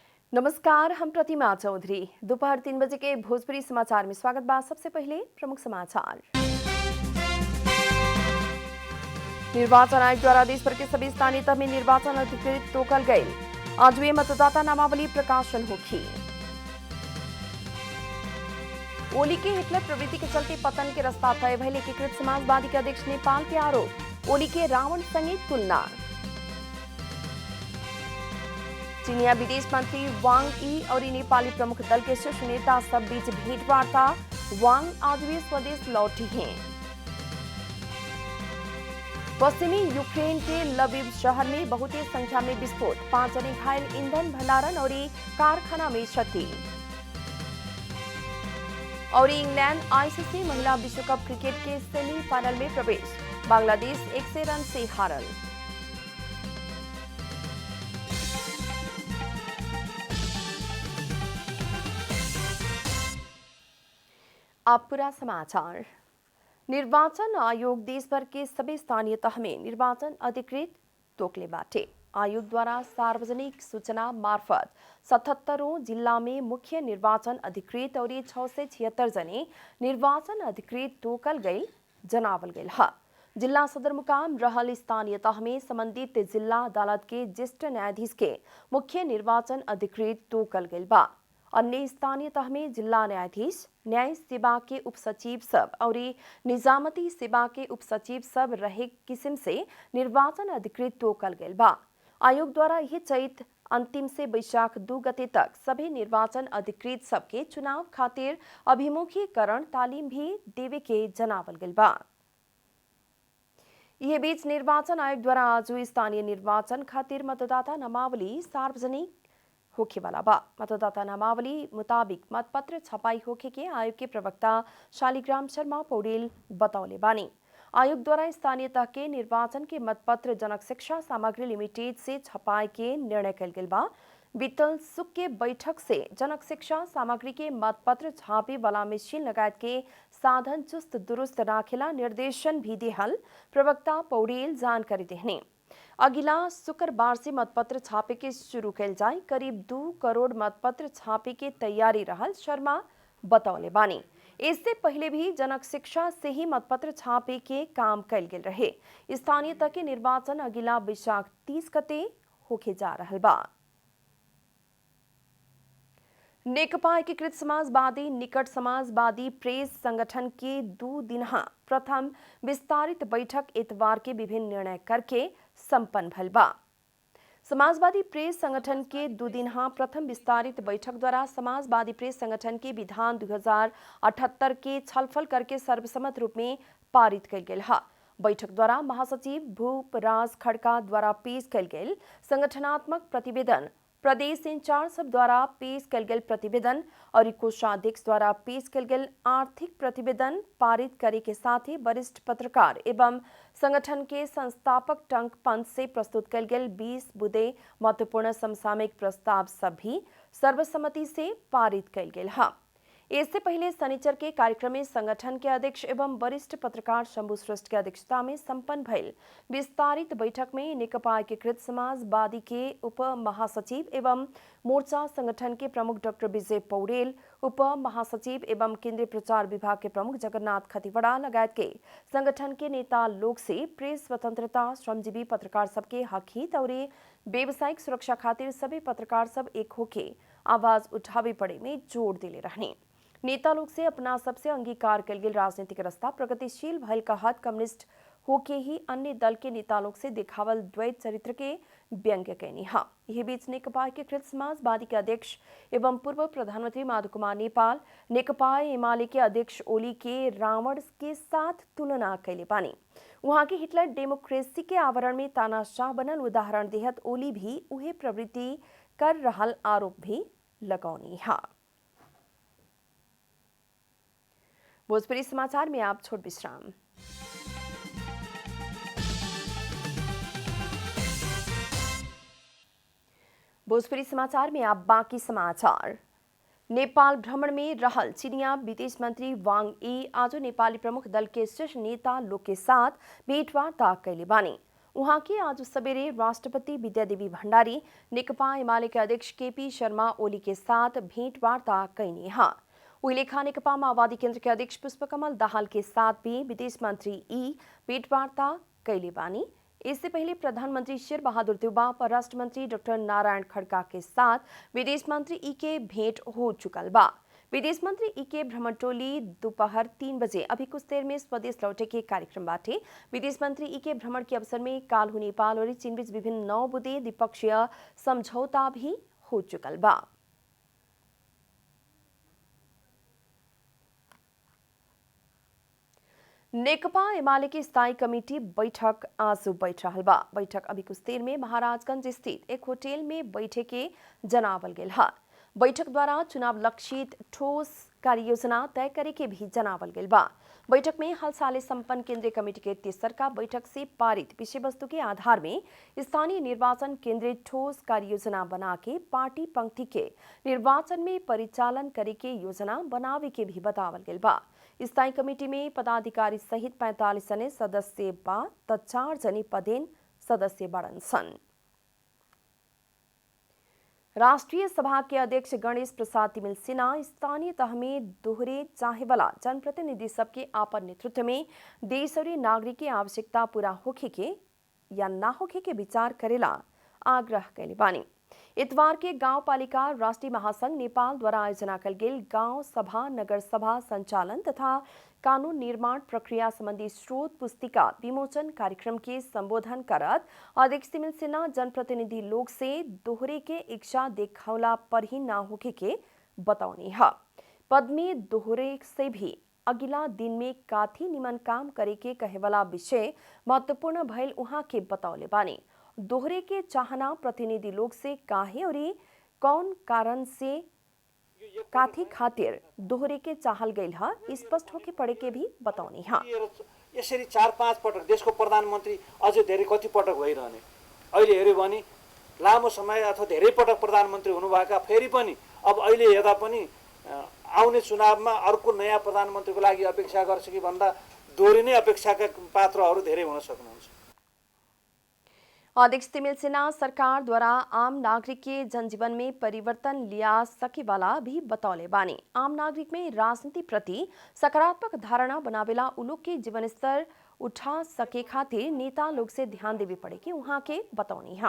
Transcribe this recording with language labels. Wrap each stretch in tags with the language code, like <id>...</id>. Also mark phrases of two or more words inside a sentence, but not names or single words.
<bho>नमस्कार, हम प्रतिमा चौधरी। दोपहर 3 बजे के भोजपुरी समाचार में स्वागत बा। सबसे पहले प्रमुख समाचार। निर्वाचन आयोग द्वारा देश भर के सभी स्थानीय तह में निर्वाचन अधिकृत तोकल गए। आज वे मतदाता नामावली प्रकाशन होगी। ओली के हिटलर प्रवृत्ति के चलते पतन के रास्ता तय भइल एकीकृत समाजवादी के अध्यक्ष नेपाल के आरोप। ओली के रावण संगे तुलना। चीनिया विदेश मंत्री वांग यी और नेपाली प्रमुख दल के शीर्ष नेता सब बीच भेंटवार्ता। वांग आज वे स्वदेश लौटी हैं। पश्चिमी यूक्रेन के लविव शहर में बहुते संख्या में विस्फोट, 5 जने घायल, ईंधन भंडारण और कारखाना में क्षति। और इंग्लैंड आईसीसी महिला विश्व कप क्रिकेट के सेमीफाइनल में प्रवेश। बांग्लादेश 100 रन से हारल। अब पूरा समाचार। निर्वाचन आयोग देश भर के सभी स्थानीय तह में निर्वाचन अधिकृत तोकले बाटे। आयोग द्वारा सार्वजनिक सूचना मार्फत 77 जिला में मुख्य निर्वाचन अधिकृत और 676 जने निर्वाचन अधिकृत तोकल गई जनावल गई है। जिला सदरमुकाम रहल स्थानीय तह में संबंधित जिला अदालत के ज्येष्ठ न्यायाधीश के मुख्य निर्वाचन अधिकृत तोकल गई बा। अन्य स्थानीय तह में जिला न्यायाधीश, न्याय सेवा के उपसचिव सब और निजामती सेवा के उपसचिव सब रहे किस्म से निर्वाचन अधिकृत तोकल गई बा। आयोग द्वारा यह चैत अंतिम से वैशाख 2 गते तक सभी निर्वाचन अधिकृत सबके चुनाव खातिर अभिमुखीकरण तालीम भी देवे के जनावल गई बा। यह बीच निर्वाचन आयोग द्वारा आज स्थानीय निर्वाचन खातिर मतदाता नामावली सार्वजनिक होखे वाला बा। मतदाता नामावली मुताबिक मतपत्र छपाई होखे के आयोग के प्रवक्ता शालिग्राम शर्मा पौडेल बतौले बानी। आयोग द्वारा स्थानीय तह के निर्वाचन के मतपत्र जनक शिक्षा सामग्री लिमिटेड से छपाई के निर्णय कल गेल बा। बीतल सुख के बैठक से जनक शिक्षा सामग्री के मतपत्र छापे वाला मशीन लगायत के साधन चुस्त दुरुस्त राखेला निर्देशन भी देहल प्रवक्ता पौडेल जानकारी देहने। अगिला शुक्रवार से मतपत्र छापे के शुरू कैल जाए। करीब 2 करोड़ मतपत्र छापे के तैयारी रहल शर्मा बतौले बानी। इससे पहले भी जनक शिक्षा से ही मतपत्र छापे के काम कैल गेल रहे। स्थानीय तक के निर्वाचन अगिला वैशाख 30 गते होके जा रहल बा। नेकपा एकीकृत समाजवादी निकट समाजवादी प्रेस संगठन के 2 दिनहा प्रथम विस्तारित बैठक इतवार के विभिन्न निर्णय करके संपन्न भल बा। समाजवादी प्रेस संगठन के 2 दिनहा प्रथम विस्तारित बैठक द्वारा समाजवादी प्रेस संगठन के विधान 2078 के छलफल करके सर्वसम्मत रूप में पारित कल गेल है। बैठक द्वारा महासचिव भूपराज खड़का द्वारा पेश कल गेल संगठनात्मक प्रतिवेदन, प्रदेश इंचार्ज सब द्वारा पेश कल गेल प्रतिवेदन और कोषाध्यक्ष द्वारा पेश कल गेल आर्थिक प्रतिवेदन पारित करे के साथ ही वरिष्ठ पत्रकार एवं संगठन के संस्थापक टंक पंत से प्रस्तुत कल गेल 20 बुदे महत्वपूर्ण समसामयिक प्रस्ताव सब भी सर्वसम्मति से पारित कल गेल है। इससे पहले शनिचर के कार्यक्रम में संगठन के अध्यक्ष एवं वरिष्ठ पत्रकार शंभू श्रेष्ठ की अध्यक्षता में संपन्न भइल विस्तारित बैठक में नेकपा एकीकृत समाजवादी के उप महासचिव एवं मोर्चा संगठन के प्रमुख डॉक्टर विजय पौडेल, उप महासचिव एवं केंद्रीय प्रचार विभाग के प्रमुख जगन्नाथ खतिवड़ा लगायत के संगठन के नेता लोग से प्रेस स्वतंत्रता, श्रमजीवी पत्रकार सबके हक हित और व्यावसायिक सुरक्षा खातिर सभी पत्रकार सब एक होके आवाज उठावे पड़े में जोर दिले रहने। नेता लोग से अपना सबसे अंगीकार कल गेल राजनीतिक रास्ता प्रगतिशील भइल कहत कम्युनिस्ट होके ही अन्य दल के नेता लोग से दिखावल द्वैत चरित्र के व्यंग्य कैनी हा। यह बीच नेकपा एकीकृत समाजवादी के अध्यक्ष एवं पूर्व प्रधानमंत्री माधव कुमार नेपाल नेकपा एमाले के अध्यक्ष ओली के रावण के साथ तुलना कैले बानी। वहां के हिटलर डेमोक्रेसी के आवरण में तानाशाह बनल उदाहरण देहत ओली भी उहे प्रवृत्ति कर रहल आरोप भी लगौनी हा। भोजपुरी समाचार में आप छोट विश्राम। भोजपुरी समाचार में आप बाकी समाचार। नेपाल भ्रमण में रहल चीनिया विदेश मंत्री वांग यी आज नेपाली प्रमुख दल के शीर्ष नेता लोग के साथ भेंटवार्ता कैले बानी। उहाँ के आज सवेरे राष्ट्रपति विद्यादेवी भण्डारी नेकपा एमाले के अध्यक्ष केपी शर्मा ओली के साथ भेंटवार्ता कैनी है। उहिलेखा नेकपा माओवादी केन्द्र के अध्यक्ष पुष्पकमल दाहाल के साथ भी विदेश मंत्री ई भेंटवार्ता कैले बानी। इससे पहले प्रधानमंत्री शेर बहादुर देउबा, परराष्ट्र मंत्री डॉक्टर नारायण खड़का के साथ विदेश मंत्री ई के भेंट हो चुकल बा। विदेश मंत्री ई के भ्रमण टोली दोपहर 3 बजे अभी कुछ देर में स्वदेश लौटे के कार्यक्रम बाटे। विदेश मंत्री ई के भ्रमण के अवसर में काल्हु नेपाल और चीन बीच विभिन्न 9 बुँदे द्विपक्षीय समझौता भी हो चुकल बा। नेकपा एमाले की स्थायी कमेटी बैठक आज बैठ रहल बा। बैठक अभी कुछ देर में महाराजगंज स्थित एक होटल में बैठे के जनावल गेल है। बैठक द्वारा चुनाव लक्षित ठोस कार्ययोजना तय करे के भी जनावल गेल बा। बैठक में हाल साले संपन्न केंद्रीय कमेटी के तेसरका बैठक से पारित विषय वस्तु के आधार में स्थानीय निर्वाचन केंद्रीय ठोस कार्ययोजना बना के पार्टी पंक्ति के निर्वाचन में परिचालन करे के योजना बनावे के भी बतावल गेल बा। स्थायी कमेटी में पदाधिकारी सहित 45 जने सदस्य बा त 4 जने पदेन सदस्य बड़न सन। राष्ट्रीय सभा के अध्यक्ष गणेश प्रसाद तिमिल सिन्हा स्थानीय तह में दोहरे चाहे वाला जनप्रतिनिधि सबके आपन नेतृत्व में देश और नागरिक की आवश्यकता पूरा होखे के या ना होखे के विचार करेला आग्रह कैले बानी। इतवार के गांव पालिका राष्ट्रीय महासंघ नेपाल द्वारा आयोजना कल गेल गांव सभा नगर सभा संचालन तथा कानून निर्माण प्रक्रिया संबंधी स्रोत पुस्तिका विमोचन कार्यक्रम के संबोधन करत अध्यक्ष तिमिल सिन्हा जनप्रतिनिधि लोग से दोहरे के इच्छा देखावला पर ही ना होके के बताउनी है। पद में दोहरे से भी अगिला दिन में काथी निमन काम करे के कहेवाला विषय महत्वपूर्ण भइल उहाँ के बतौले बानी। दोहरे के चाहना प्रतिनिधि लोग से काहे और कौन कारण से काथी खातिर दोहरे के चाहल गइल है स्पष्ट होके पड़े के भी बताउनी है।</bho> <ne>यसरी 4-5 पटक देशको प्रधानमन्त्री अझै धेरै कति पटक भइरहने अहिले हेर्यो भने लामो समय अथवा धेरै पटक प्रधानमन्त्री हुनुभएका फेरि पनि अब अहिले हेर्दा पनि आउने चुनावमा अर्को नयाँ प्रधानमन्त्रीको लागि अपेक्षा गर्छ कि भन्दा दोहोरी नै अपेक्षाका पात्रहरू धेरै हुन सक्नुहुन्छ।</ne> <bho>अध्यक्ष तिमिल सिन्हा सरकार द्वारा आम नागरिक के जनजीवन में परिवर्तन लिया सके वाला भी बतौले बानी। आम नागरिक में राजनीति प्रति सकारात्मक धारणा बनावेला उलोग के जीवन स्तर उठा सके खातिर नेता लोग से ध्यान देवे पड़े कि उहाँ के बताउनी है।</bho>